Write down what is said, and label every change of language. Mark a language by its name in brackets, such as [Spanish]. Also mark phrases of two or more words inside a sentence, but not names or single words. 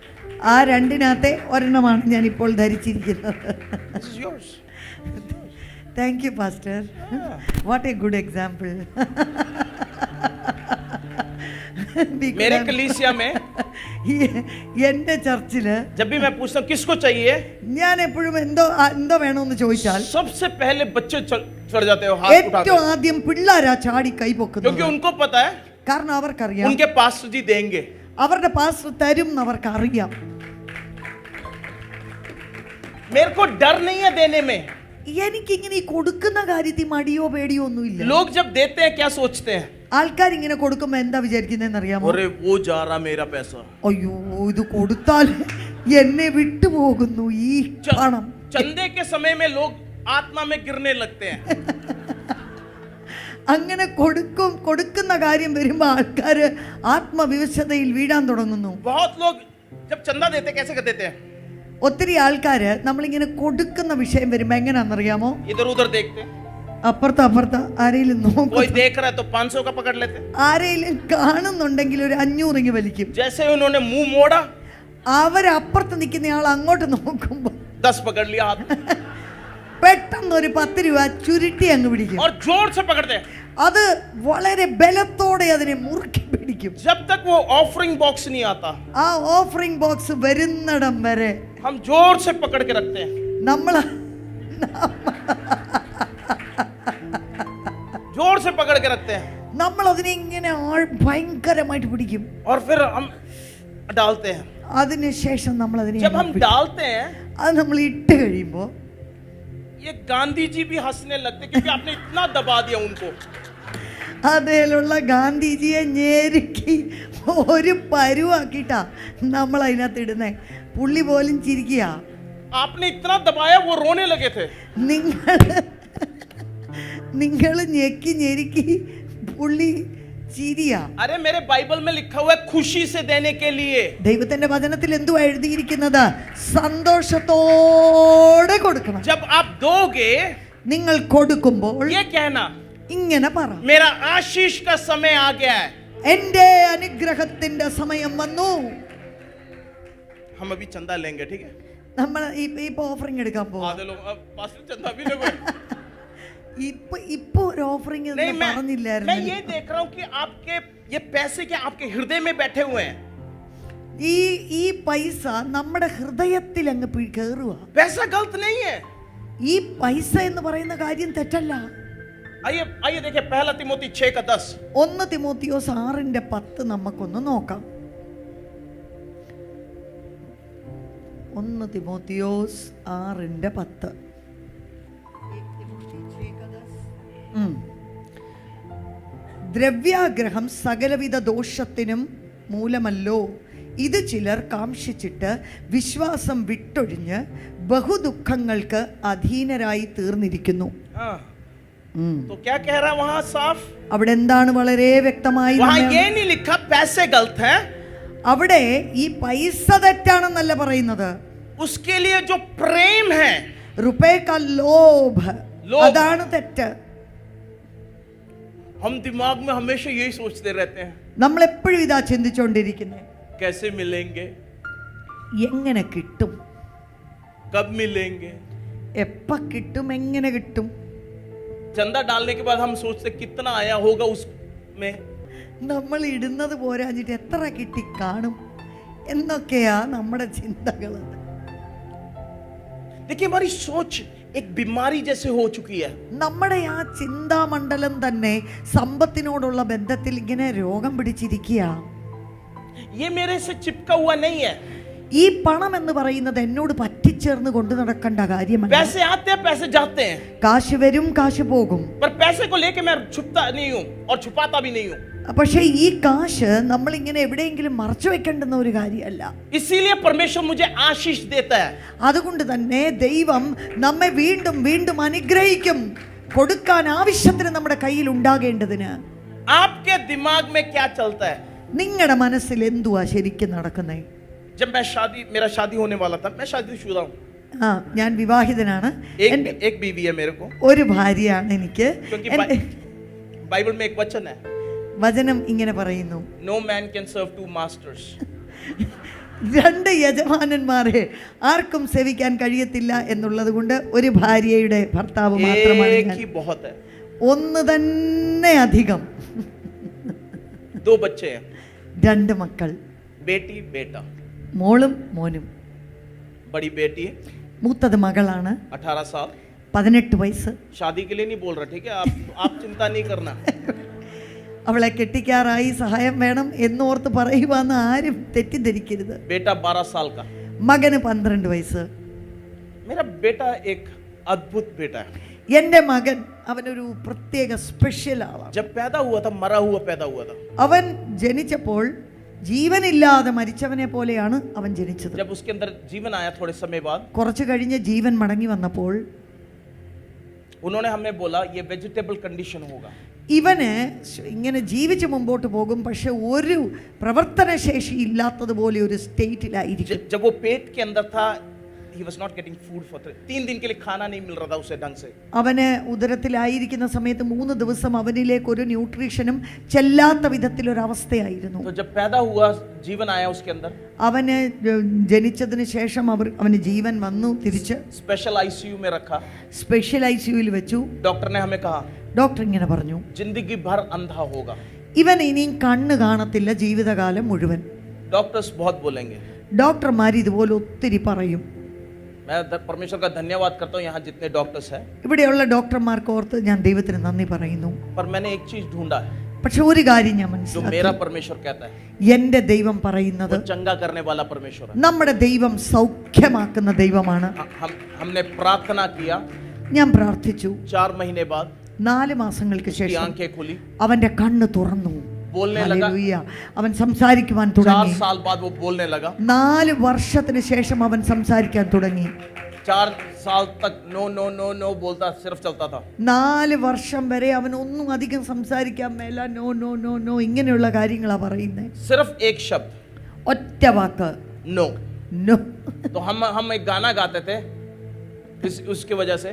[Malayalam] ആ 2-നകത്തെ ഒരെണ്ണമാണ് ഞാൻ ഇപ്പോൾ ധരിച്ചിരിക്കുന്നത്. [English] this is yours. Thank you pastor. What a good example. [Hindi] मेरे कलीसिया में [Malayalam] എന്റെ ചർച്ചില് [Hindi] जब भी मैं पूछता हूँ किसको चाहिए, [Malayalam] ഞാൻ എപ്പോഴും എന്തോ വേണമെന്ന് ചോദിച്ചാൽ [Hindi] सबसे पहले बच्चे चढ़ जाते हो, हाथ उठाते [Malayalam] ഏറ്റവും [Hindi] हो, [Malayalam] ആദ്യം പിള്ളേരാ ചാടി കൈ [Hindi] क्योंकि [Malayalam] പൊക്കുന്നത്. [Hindi] उनको पता है [Malayalam] കാരണം അവർക്കറിയാം [Hindi] उनके पास्टर जी देंगे. [Malayalam] അവരുടെ പാസ്റ്റർ തരും എന്ന് അവർക്ക് അറിയാം. [Hindi] मेरे को डर नहीं है देने में. [Malayalam] എനിക്കിങ്ങനെ ഈ കൊടുക്കുന്ന കാര്യത്തിൽ മടിയോ പേടിയോ ഒന്നുമില്ല. [Hindi] लोग जब देते हैं क्या सोचते हैं? [Malayalam] ആൾക്കാർ ഇങ്ങനെ കൊടുക്കുമ്പോ എന്താ വിചാരിക്കുന്നതെന്ന് അറിയാമോ? [Hindi] अरे वो जा रहा मेरा पैसा. [Malayalam] അയ്യോ ഇത് കൊടുത്താൽ എന്നെ വിട്ടുപോകുന്നു ഈ പണം. [Hindi] चंदे के समय में लोग आत्मा में गिरने लगते हैं. [Malayalam] അങ്ങനെ കൊടുക്കുന്ന കാര്യം വരുമ്പോ ആൾക്കാര് ആത്മവിവശതയിൽ വീഴാൻ തുടങ്ങുന്നു. [Hindi] बहुत लोग जब चंदा देते कैसे कर देते हैं? [Malayalam] ഒത്തിരി ആൾക്കാര് നമ്മളിങ്ങനെ കൊടുക്കുന്ന വിഷയം വരുമ്പോ എങ്ങനെയാണെന്നറിയാമോ? [Hindi] इधर उधर देखते हैं, [Malayalam] അപ്പുറത്ത് ആരെയും നോക്കും. [Hindi] कोई देख रहा है तो 500 का पकड़ लेते हैं. [Malayalam] ആരെയും കാണുന്നുണ്ടെങ്കിൽ ഒരു 500 ഇങ്ങ് വലിക്കും. [Hindi] जैसे ही उन्होंने मुंह मोड़ा, [Malayalam] അവരപ്പുറത്ത് നിൽക്കുന്നയാൾ അങ്ങോട്ട് നോക്കുമ്പോ [Hindi] 10 पकड़ लिया हाथ [Malayalam] പെട്ടെന്ന് ഒരു 10 രൂപ ചുരുട്ടി അങ്ങ് പിടിക്കും. [Hindi] और जोर से पकड़ते हैं. [Malayalam] അത് വളരെ ബലത്തോടെ അതിനെ മുറുക്കി പിടിക്കും. [Hindi] जब तक वो [English] offering box [Hindi] नहीं आता, [Malayalam] ആ [English] offering box [Malayalam] വരുന്നിടം വരെ [Hindi] हम जोर से पकड़ के रखते हैं, जोर से पकड़ के रखते हैं, [Malayalam] നമ്മൾ അതിനെ ഇങ്ങനെ ഭയങ്കരമായിട്ട് പിടിക്കും. [Hindi] और फिर हम डालते हैं. [Malayalam] അതിനുശേഷം നമ്മൾ അതിനെ [Hindi] जब हम डालते हैं, [Malayalam] അത് നമ്മൾ ഇട്ട് കഴിയുമ്പോ [Hindi] ये गांधी जी भी हंसने लगते क्योंकि आपने इतना दबा दिया उनको. [Malayalam] അതിലുള്ള ഗാന്ധിജിയെ ഞെരുക്കി ഒരു പരുവാക്കിട്ടാ നമ്മൾ അതിനകത്ത് ഇടുന്നേ. പുള്ളി പോലും ചിരിക്കുക. [Hindi] आपने इतना दबाया वो रोने लगे थे. [Malayalam] നിങ്ങൾ ഞെരുക്കി പുള്ളി ചിരിയാ. [Hindi] अरे मेरे बाइबल में लिखा हुआ है खुशी से देने के लिए. [Malayalam] ദൈവത്തിന്റെ വചനത്തിൽ എന്തുവാ എഴുതിയിരിക്കുന്നത്? സന്തോഷത്തോടെ കൊടുക്കണം. [Hindi] जब आप दोगे, [Malayalam] നിങ്ങൾ കൊടുക്കുമ്പോൾ [Hindi] ये कहना [Malayalam] ഇങ്ങനെ പറ, [Hindi] मेरा आशीष का समय आ गया है. [Malayalam] എന്റെ അനുഗ്രഹത്തിന്റെ സമയം വന്നു. [Hindi] हम अभी चंदा लेंगे, ठीक है? [Malayalam] നമ്മൾ ഇപ്പൊ ഓഫറിംഗ് എടുക്കാൻ പോവാ. [Hindi] आधे लोग अब पास्टर चंदा भी लोगे. [Malayalam] ഇപ്പൊ ഒരു ഓഫറിംഗ് [Hindi] नहीं, मैं [Malayalam] പറഞ്ഞില്ലായിരുന്നു. [Hindi] ये देख रहा हूँ कि आपके ये पैसे क्या आपके हृदय में बैठे हुए हैं. [Malayalam] ഈ പൈസ നമ്മുടെ ഹൃദയത്തിൽ അങ്ങ് കയറുക. [Hindi] पैसा गलत नहीं है. [Malayalam] ഈ പൈസ എന്ന് പറയുന്ന കാര്യം തെറ്റല്ല. [Hindi] आइए देखिए पहला तिमोथी 6:10. [Malayalam] 1 തിമോത്തിയോസ് 6:10 നമുക്കൊന്ന് നോക്കാം. 1 തിമോത്തിയോസ് 6:10. ദ്രവ്യാഗ്രഹം സകലവിധ ദോഷത്തിനും മൂലമല്ലോ. ഇത് ചിലർ കാംക്ഷിച്ചിട്ട് വിശ്വാസം വിട്ടൊഴിഞ്ഞ് ബഹുദുഃഖങ്ങൾക്ക് അധീനരായി തീർന്നിരിക്കുന്നു. [Hindi] तो क्या कह रहा है वहां साफ? [Malayalam] അവിടെ എന്താണ് വളരെ വ്യക്തമായി? [Hindi] वहां ये नहीं लिखा पैसे गलत हैं. [Malayalam] അവിടെ ഈ പൈസ തെറ്റാണെന്നല്ല പറയുന്നത്. [Hindi] उसके लिए जो प्रेम है, रुपए का लोभ अदान തെറ്റ്. हम दिमाग में हमेशा यही सोचते रहते हैं, [Malayalam] നമ്മൾ എപ്പോഴും ഇതാ ചിന്തിച്ചുകൊണ്ടിരിക്കുന്നത്, [Hindi] कैसे मिलेंगे, [Malayalam] എങ്ങനെ കിട്ടും. [Hindi] कब मिलेंगे। [Malayalam] എപ്പ കിട്ടും, എങ്ങനെ കിട്ടും? [Hindi] चंदा डालने के बाद हम सोचते कितना आया होगा उसमें। [Malayalam] നമ്മൾ ഇടുന്നത് പോരാഞ്ഞിട്ട് എത്ര കിട്ടി കാണും എന്നൊക്കെയാ നമ്മുടെ ചിന്തകൾ. [Hindi] देखिए हमारी सोच एक बीमारी जैसे हो चुकी है. [Malayalam] നമ്മുടെ ആ ചിന്താമണ്ഡലം തന്നെ സമ്പത്തിനോടുള്ള ബന്ധത്തിൽ ഇങ്ങനെ രോഗം പിടിച്ചിരിക്കുക. [Hindi] ये मेरे से चिपका हुआ नहीं है. [Malayalam] ഈ പണം എന്ന് പറയുന്നത് എന്നോട് പറ്റിച്ചേർന്ന് കൊണ്ടു നടക്കേണ്ട കാര്യമല്ല. [Hindi] पैसे आते हैं पैसे जाते हैं. [Malayalam] കാശ് വരും കാശ് പോകും. [Hindi] पर पैसे को लेके मैं छुपता नहीं हूँ और छुपाता भी नहीं हूँ. [Malayalam] പക്ഷേ ഈ കാശ് നമ്മൾ ഇങ്ങനെ എവിടെയെങ്കിലും മറച്ചു വെക്കേണ്ടുന്ന ഒരു കാര്യമല്ല. [Hindi] इसीलिए परमेश्वर मुझे आशीष देता है. [Malayalam] അതുകൊണ്ട് തന്നെ ദൈവം നമ്മെ വീണ്ടും വീണ്ടും അനുഗ്രഹിക്കും, കൊടുക്കാൻ ആവശ്യത്തിന് നമ്മുടെ കയ്യിൽ ഉണ്ടാകേണ്ടതിന്. [Hindi] आपके दिमाग में क्या चलता है? [Malayalam] നിങ്ങളുടെ മനസ്സിൽ എന്തുവാ ശരിക്കും നടക്കുന്നേ? [Hindi] जब मैं मेरा शादी होने वाला था, मैं शादीशुदा हूँ. [Malayalam] ഞാൻ വിവാഹിതനാണ്. [Hindi] एक बीवी है मेरे को. [Malayalam] ഒരു ഭാര്യയാണ് എനിക്ക്. [Hindi] क्योंकि बाइबल में एक वचन है, [Malayalam] വചനം ഇങ്ങനെ പറയുന്നു, [English] no man can serve two masters. [Malayalam] രണ്ട് യജമാനന്മാരെ ആർക്കും സേവിക്കാൻ കഴിയത്തില്ല എന്നുള്ളത് കൊണ്ട് ഒരു ഭാര്യയുടെ ഭർത്താവ് മാത്രമാണ് [Hindi] एक [Malayalam] ഞാൻ. [Hindi] ही बहुत है. [Malayalam] ഒന്ന് തന്നെ അധികം. [Hindi] दो बच्चे हैं, [Malayalam] രണ്ട് മക്കൾ, [Hindi] बेटी बेटा. [Malayalam] മോളും മോനും. [Hindi] बड़ी बेटी है [Malayalam] മൂത്തത് മകളാണ്, [Hindi] 18 साल. [Malayalam] 18 വയസ്സ്. [Hindi] शादी के लिए नहीं बोल रहा, ठीक है? आप चिंता नहीं करना. [Malayalam] അവളെ കെട്ടിക്കാറായി, സഹായം വേണം എന്നോർത്ത് പറയുവാന്ന് ആരും തെറ്റിദ്ധരിക്കരുത്. [Hindi] बेटा 12 साल का. [Malayalam] മകന് 12 വയസ്സ്. [Hindi] मेरा बेटा एक अद्भुत बेटा है. [Malayalam] എന്റെ മകൻ അവനൊരു പ്രത്യേക സ്പെഷ്യൽ ആളാണ്. [Hindi] जब पैदा हुआ था मरा हुआ पैदा हुआ था. [Malayalam] അവൻ ജനിച്ചപ്പോൾ ജീവനില്ലാതെ മരിച്ചവനെ പോലെയാണ് അവൻ ജനിച്ചത്. [Hindi] जब उसके अंदर जीवन आया थोड़े समय बाद, [Malayalam] കുറച്ചു കഴിഞ്ഞ് ജീവൻ മടങ്ങി വന്നപ്പോൾ [Hindi] उन्होंने हमें बोला ये [English] vegetable condition [Hindi] होगा. [Malayalam] ഇവന് ഇങ്ങനെ ജീവിച്ച് മുമ്പോട്ട് പോകും, പക്ഷെ ഒരു പ്രവർത്തനശേഷി ഇല്ലാത്തതുപോലെ ഒരു സ്റ്റേറ്റിലായിരിക്കും. [Hindi] जब वो पेट के अंदर था, [English] he was not getting food for 3 [Hindi] दिन के लिए खाना नहीं मिल रहा था उसे ढंग से. [Malayalam] അവന് ഉദരത്തിലായിരിക്കുന്ന സമയത്ത് 3 ദിവസം അവനിലേക്ക് ഒരു ന്യൂട്രീഷനും ചെല്ലാത്ത വിധത്തിലൊരവസ്ഥയായിരുന്നു. [Hindi] तो जब पैदा हुआ जीवन आया उसके अंदर, [Malayalam] അവന് ജനിച്ചതിന് ശേഷം അവന് ജീവൻ വന്നു. തിരിച്ച് [English] special ICU [Hindi] में रखा. [Malayalam] സ്പെഷ്യൽ ഐസിയുവിൽ വെച്ചു. [Hindi] डॉक्टर ने हमें कहा [Malayalam] ഡോക്ടർ ഇങ്ങനെ പറഞ്ഞു, [Hindi] जिंदगी भर अंधा होगा. [Malayalam] ഇവൻ ഇനിയും കണ്ണ് കാണത്തില്ല ജീവിതകാലം മുഴുവൻ. [Hindi] डॉक्टर्स बहुत बोलेंगे. [Malayalam] ഡോക്ടർമാർ ഇതുപോലെ ഒത്തിരി പറയും. [Hindi] मैं परमेश्वर का धन्यवाद करता हूँ यहाँ जितने डॉक्टर्स हैं. [Malayalam] ഇവിടെയുള്ള ഡോക്ടർമാർക്ക് ഓർത്ത് ഞാൻ ദൈവത്തിന് നന്ദി പറയുന്നു. [Hindi] पर मैंने एक चीज ढूंढा है [Malayalam] പക്ഷെ ഒരു കാര്യം ഞാൻ [Hindi] जो [Malayalam] മനസ്സിലാക്കി, [Hindi] मेरा परमेश्वर कहता है. [Malayalam] എന്റെ ദൈവം പറയുന്നത് [Hindi] वो चंगा करने वाला परमेश्वर है. [Malayalam] നമ്മുടെ ദൈവം സൗഖ്യമാക്കുന്ന ദൈവമാണ്. [Hindi] हमने प्रार्थना किया. [Malayalam] ഞാൻ പ്രാർത്ഥിച്ചു. [Hindi] 4 महीने बाद [Malayalam] 4 മാസങ്ങൾക്ക് [Hindi] उसकी [Malayalam] ശേഷം [Hindi] आंखें खुली, [Malayalam] അവന്റെ കണ്ണ് തുറന്നു. [Hindi] बोलने लगा. [Malayalam] ഹല്ലേലൂയ. അവൻ സംസാരിക്കുവാൻ [Hindi] 4 [Malayalam] തുടങ്ങി. [Hindi] साल बाद वो बोलने लगा. [Malayalam] 4 വർഷത്തിന് ശേഷം അവൻ സംസാരിക്കാൻ തുടങ്ങി. [Hindi] 4 साल तक [English] no no no no [Hindi] बोलता, सिर्फ चलता था. [Malayalam] 4 വർഷം വരെ അവൻ ഒന്നും അധികം സംസാരിക്കാൻ മേല. [English] no no no no [Malayalam] ഇങ്ങനെയുള്ള കാര്യങ്ങളാ പറയുന്നത്. [Hindi] सिर्फ एक शब्द, [Malayalam] ഒറ്റ വാക്ക്, [Hindi] नो. [Malayalam] നോ. [Hindi] तो हम एक गाना गाते थे उसकी वजह से.